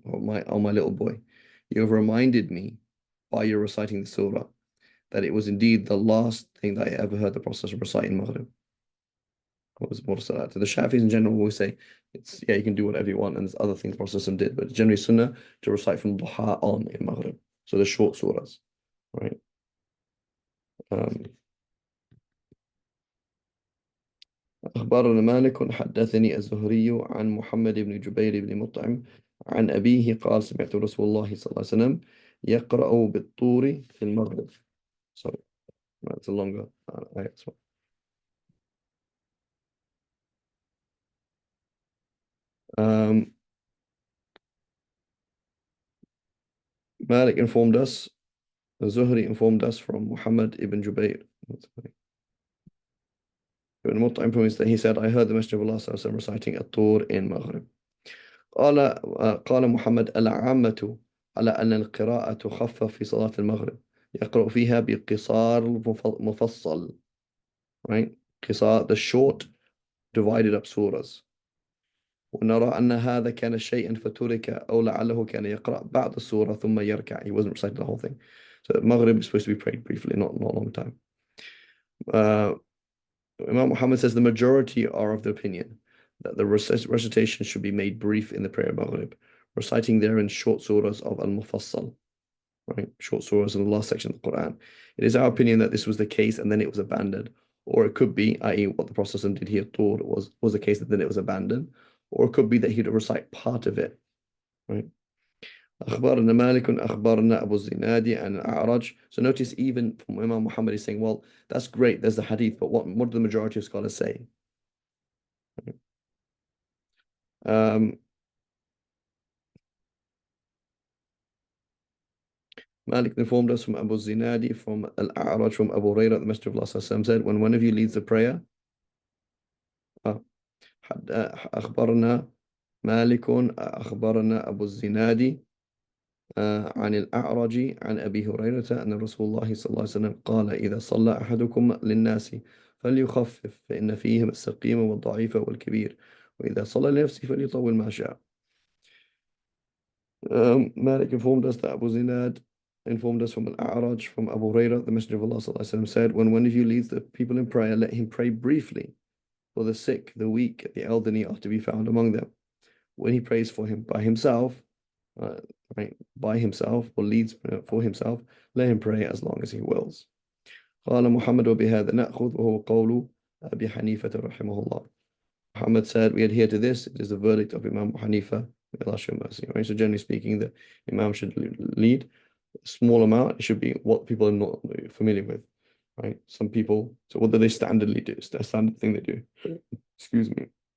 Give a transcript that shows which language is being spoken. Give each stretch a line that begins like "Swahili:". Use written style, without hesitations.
English: Or my little boy, you have reminded me by your reciting the surah that it was indeed the last thing that I ever heard the Prophet recite in Maghrib. Was mursalat. The Shafis in general always say it's you can do whatever you want, and there's other things Prophet did, but generally sunnah to recite from duha on in Maghrib. So the short surahs, right?
Arabic: أخبرنا مالك حدثني الزهري عن محمد بن جبير بن مطعم عن أبيه قال سمعت رسول الله صلى الله عليه وسلم يقرأ بالطور في المغرب.
English: So that's a longer ayat as well. Malik informed us, Zuhri informed us from Muhammad ibn Jubayr ibn Mut'im that he said, I heard the Messenger of Allah صلى الله عليه وسلم reciting الطور in Maghrib.
Arabic: قال محمد العامة على أن القراءة تخفف في صلاة المغرب يقرأ فيها بقصار مفصل, right?
English: قصار, the short divided up surahs.
Arabic: ونرى أن هذا كان شيئا فترك أو لعله كان يقرأ بعض السورة ثم يركع.
English: He wasn't reciting the whole thing. So Maghrib is supposed to be prayed briefly, not a long time. Imam Muhammad says the majority are of the opinion that the recitation should be made brief in the prayer of Maghrib, reciting there in short surahs of Al-Mufassal, right? Short surahs in the last section of the Quran. It is our opinion that this was the case and then it was abandoned. Or it could be, i.e. what the Prophet did here thought was the case that then it was abandoned. Or it could be that he'd recite part of it, right?
Arabic: أخبرنا مالك أخبرنا أبو الزناد عن الأعرج.
English: So notice even from Imam Muhammad is saying, well, that's great, there's the hadith, but what do the majority of scholars say? Malik informed us from Abu Zinadi, from Al-A'raj, from Abu Hurairah, the Messenger of Allah said, when one of you leads the prayer,
Arabic: أخبرنا مالك أخبرنا أبو الزناد عن الأعرج عن أبي هريرة أن رسول الله صلى الله عليه وسلم قال إذا صلى أحدكم للناس فليخفف فإن فيهم السقيم والضعيف والكبير وإذا صلى لنفسه فليطول ما شاء.
English: Malik informed us that Abu Zinad informed us from Al-A'raj from Abu Hurairah, the Messenger of Allah ﷺ said, when one of you leads the people in prayer, let him pray briefly, for the sick, the weak, the elderly are to be found among them. When he prays for him by himself, uh, by himself, or leads for himself, let him pray as long as he wills.
Arabic: قال محمد وبهذا نأخذ وهو قول أبي حنيفة رحمه الله.
English: Muhammad said, we adhere to this. It is the verdict of Imam Hanifa. May Allah show mercy. Right? So generally speaking, the Imam should lead a small amount. It should be what people are not familiar with. Right? Some people, so what do they standardly do? It's the standard thing they do. Excuse me.